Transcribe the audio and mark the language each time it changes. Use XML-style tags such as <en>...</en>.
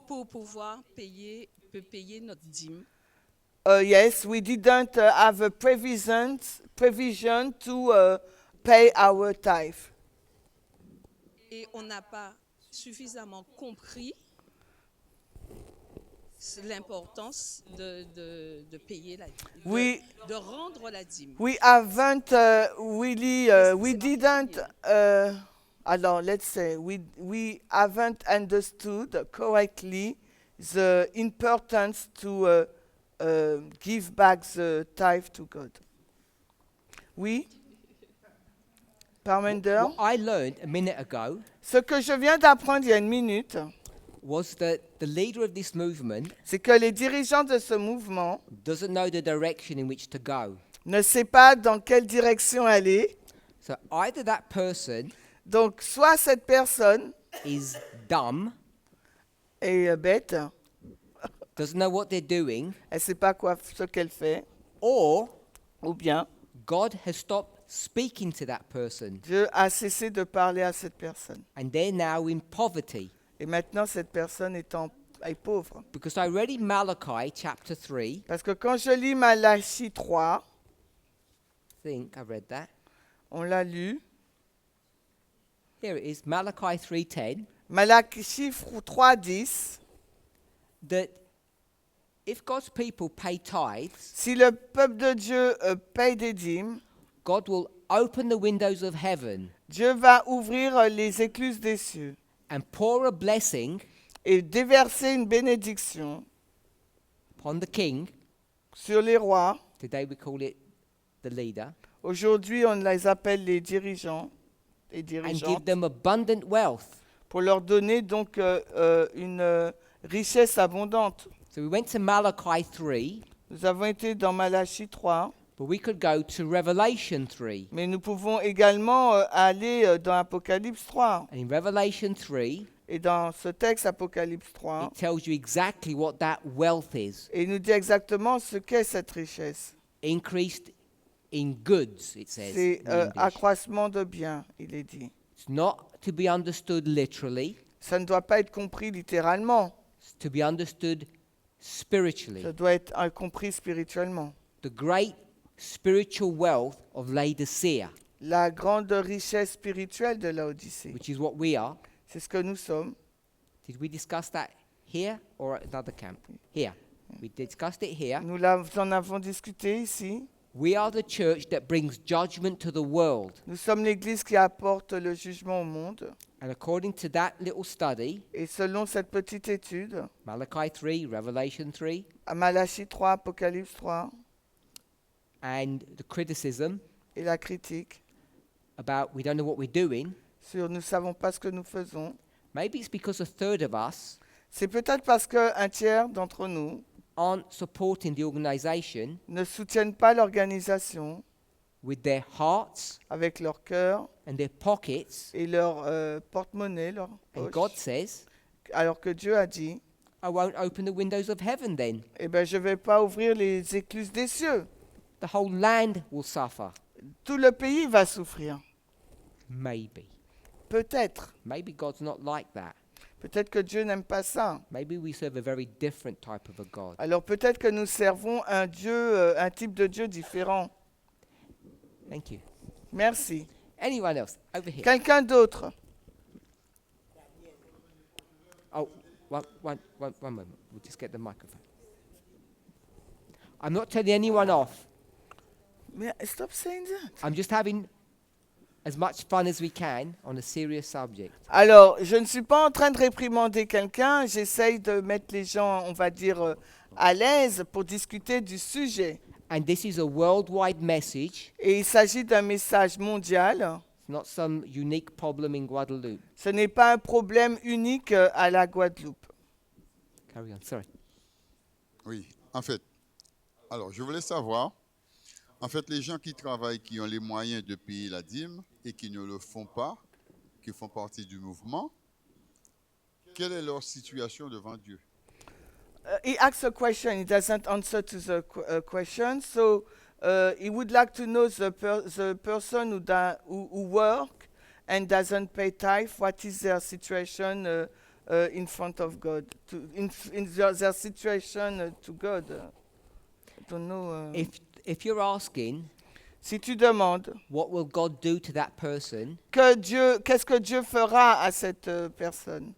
<fr>Pour pouvoir payer notre dîme.</fr> <en>Yes, we didn't have a provision to pay our tithe.</en> <fr>Et on n'a pas suffisamment compris l'importance de payer la dîme, de rendre la dîme.</fr> <en>We haven't really, we didn't, alors let's say, we haven't understood correctly the importance to give back the tithe to God.</en> <fr>Oui? Parmender?</fr> <en>What I learned a minute ago</en> <fr>Ce que je viens d'apprendre il y a une minute,</fr> <en>was that the leader of this movement</en> <fr>c'est que les dirigeants de ce mouvement</fr> <en>doesn't know the direction in which to go.</en> <fr>ne savent pas dans quelle direction aller.</fr> <en>So either that person</en> <fr>Donc, soit cette personne</fr> <en>is dumb,</en> <fr>est bête,</fr> <en>doesn't know what they're doing,</en> <fr>elle ne sait pas ce qu'elle fait,</fr> <en>or</en> <fr>ou bien</fr> <en>God has stopped speaking to that person</en> <fr>Dieu a cessé de parler à cette personne.</fr> <en>and they're now in poverty.</en> <fr>Et maintenant, cette personne est pauvre.</fr> <en>Because I read in Malachi chapter 3,</en> <fr>Parce que quand je lis Malachie 3,</fr> <en>I think I read that.</en> <fr>on l'a lu,</fr> <en>Here it is, Malachi 3:10,</en> <fr>Malachie 3:10,</fr> <en>that if God's people pay tithes,</en> <fr>si le peuple de Dieu paye des dîmes,</fr> <en>God will open the windows of heaven</en> <fr>Dieu va ouvrir les écluses des cieux</fr> <en>and pour a blessing</en> <fr>et déverser une bénédiction</fr> <en>upon the king.</en> <fr>sur les rois.</fr> <en>Today we call it the leader.</en> <fr>Aujourd'hui, on les appelle les dirigeants et</fr> <en>And</en> <fr>dirigeantes,</fr> <en>give them abundant wealth.</en> <fr>pour leur donner donc une richesse abondante.</fr> <en>So we went to Malachi 3,</en> <fr>Nous avons été dans Malachie 3,</fr> <en>but we could go to Revelation 3.</en> <fr>mais nous pouvons également aller dans Apocalypse 3.</fr> <en>And in Revelation 3,</en> <fr>Et dans ce texte, Apocalypse 3,</fr> <en>it tells you exactly what that wealth is.</en> <fr>et il nous dit exactement ce qu'est cette richesse.</fr> <en>Increased in goods, it says.</en> <fr>C'est</fr> <en>in English.</en> <fr>accroissement de biens, il est dit.</fr> <en>It's not to be understood literally,</en> <fr>Ça ne doit pas être compris littéralement,</fr> <en>it's to be understood spiritually.</en> <fr>ça doit être compris spirituellement.</fr> <en>The great spiritual wealth of Laodicea,</en> <fr>La grande richesse spirituelle de Laodicée,</fr> <en>which is what we are.</en> <fr>c'est ce que nous sommes.</fr> <en>Did we discuss that here or at another camp? Here. We discussed it here.</en> <fr>Nous en avons discuté ici.</fr> <en>We are the church that brings judgment to the world.</en> <fr>Nous sommes l'Église qui apporte le jugement au monde.</fr> <en>And according to that little study,</en> <fr>Et selon cette petite étude,</fr> <en>Malachi 3, Revelation 3,</en> <fr>à Malachie 3, Apocalypse 3,</fr> <en>and the criticism</en> <fr>et la critique</fr> <en>about we don't know what we're doing,</en> <fr>sur nous ne savons pas ce que nous faisons,</fr> <en>maybe it's because a third of us</en> <fr>c'est peut-être parce qu'un tiers d'entre nous</fr> <en>aren't supporting the organization</en> <fr>ne soutiennent pas l'organisation</fr> <en>with their hearts</en> <fr>avec leur cœur</fr> <en>and their pockets.</en> <fr>et leur porte-monnaie, leur</fr> <en>And</en> <fr>poche.</fr> <en>God says,</en> <fr>Alors que Dieu a dit,</fr> <en>I won't open the windows of heaven then.</en> <fr>eh ben, je ne vais pas ouvrir les écluses des cieux.</fr> <en>The whole land will suffer.</en> <fr>Tout le pays va souffrir.</fr> <en>Maybe.</en> <fr>Peut-être.</fr> <en>Maybe God's not like that.</en> <fr>Peut-être que Dieu n'aime pas ça.</fr> <en>Maybe we serve a very different type of a God.</en> <fr>Alors peut-être que nous servons un Dieu, un type de Dieu différent.</fr> <en>Thank you.</en> <fr>Merci.</fr> <en>Anyone else? Over here.</en> <fr>Quelqu'un d'autre?</fr> <en>Oh, one moment. We'll just get the microphone. I'm not telling anyone off. Mais stop saying that. I'm just having as much fun as we can on a serious subject.</en> <fr>Alors, je ne suis pas en train de réprimander quelqu'un, j'essaye de mettre les gens, on va dire, à l'aise pour discuter du sujet.</fr> <en>And this is a worldwide message.</en> <fr>Et il s'agit d'un message mondial.</fr> <en>It's not some unique problem in Guadeloupe.</en> <fr>Ce n'est pas un problème unique à la Guadeloupe.</fr> <en>Carry on, sorry.</en> <fr>Oui, en fait, alors je voulais savoir, en fait, les gens qui travaillent, qui ont les moyens de payer la dîme et qui ne le font pas, qui font partie du mouvement, quelle est leur situation devant Dieu?</fr> <en>He asks a question, he doesn't answer to the question, so he would like to know the person who work and doesn't pay tithe, what is their situation in front of God, in their situation to God. I don't know. If you're asking,</en> <fr>Si tu demandes</fr> <en>what will God do to that person</en> <fr>qu'est-ce que Dieu fera à cette personne</fr>